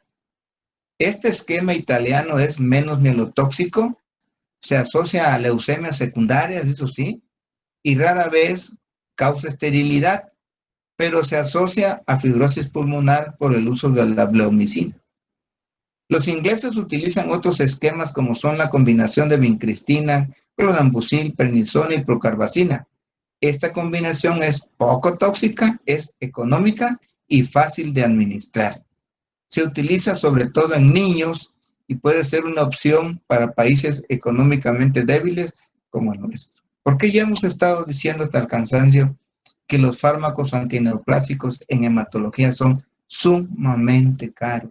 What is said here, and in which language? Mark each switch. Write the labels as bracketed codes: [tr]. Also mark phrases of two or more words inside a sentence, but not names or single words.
[es] Este esquema italiano es menos mielotóxico, se asocia a leucemias secundarias, eso sí, y rara vez causa esterilidad, pero se asocia a fibrosis pulmonar por el uso de la bleomicina. Los ingleses utilizan otros esquemas como son la combinación de vincristina, clorambucil, prednisona y procarbazina. Esta combinación es poco tóxica, es económica y fácil de administrar. Se utiliza sobre todo en niños y puede ser una opción para países económicamente débiles como el nuestro. Porque ya hemos estado diciendo hasta el cansancio que los fármacos antineoplásicos en hematología son sumamente caros.